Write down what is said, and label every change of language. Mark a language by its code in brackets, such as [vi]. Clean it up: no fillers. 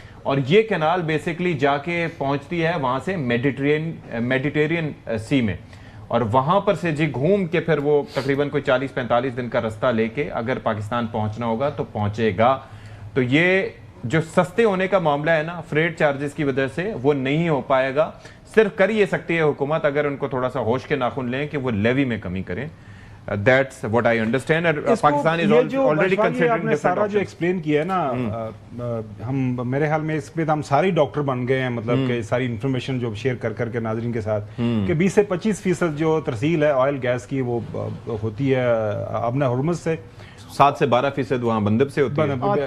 [ur] اور یہ canal basically جا کے پہنچتی ہے وہاں سے میڈیٹیرین سی میں, اور وہاں پر سے جی گھوم کے پھر وہ تقریباً کوئی 40-45 دن کا رستہ لے کے اگر پاکستان پہنچنا ہوگا تو پہنچے گا. تو یہ جو سستے ہونے کا معاملہ ہے نا فریٹ چارجز کی وجہ سے وہ نہیں ہو پائے گا. صرف کر یہ سکتی ہے حکومت اگر ان کو تھوڑا سا ہوش کے ناخن لیں کہ وہ لیوی میں کمی کریں. [en] That's what I understand. Pakistan is already considering [ur] آپ نے سارا جو ایکسپلین کیا ہے نا, ہم میرے خیال میں اس پہ ہم ساری ڈاکٹر بن گئے ہیں, مطلب کہ ساری انفارمیشن جو شیئر کر کے ناظرین کے ساتھ کہ 20 سے 25% جو ترسیل ہے آئل گیس کی وہ ہوتی ہے اپنے ہرمز سے, 7 سے 12% وہاں بندب سے ہوتی ہے,